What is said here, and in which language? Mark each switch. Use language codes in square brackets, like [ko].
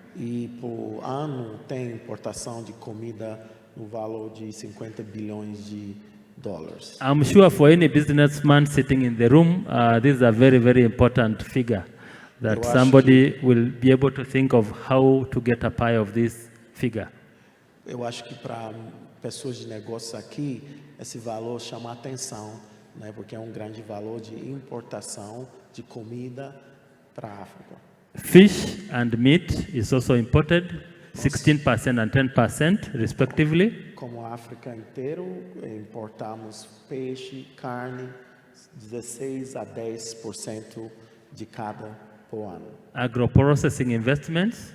[pt] E por ano tem importação de comida no valor de 50 bilhões de dólares. [en] I'm sure for any businessman sitting in the room, this is a very, very important figure that [pt] Eu acho [en] somebody will be able to think of how to get a pie of this figure. [pt] Eu acho que para pessoas de negócio aqui, esse valor chama a atenção, né, porque é um grande valor de importação de comida para a África. [en] Fish and meat is also imported, 16% and 10% respectively. [pt] Como a África inteiro, importamos peixe, carne, 16 a 10% de cada por ano. [en] Agro-processing investments,